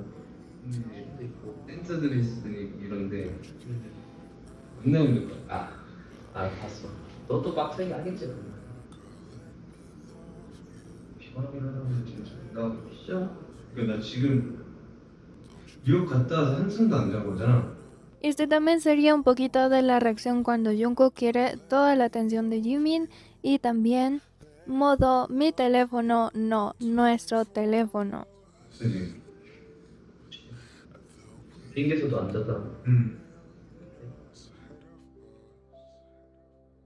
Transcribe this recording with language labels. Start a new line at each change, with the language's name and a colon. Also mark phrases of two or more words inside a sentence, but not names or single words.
Korean: 도 있고 댄서들이 이런데 안 나오는 거야. 아 봤어. 너 또 빡세게 하겠지 그러면. 피곤하긴 하다고 진짜. 나 진짜. 그러니까 나 지금 뉴욕 갔다 와서 한숨도 안 자고 오잖아.
Spanish: Este también sería un poquito de la reacción cuando Jungkook quiere toda la atención de Jimin y también modo mi teléfono, no, nuestro teléfono.
Korean: 그치? 비행기에서도 안 잤다. 응.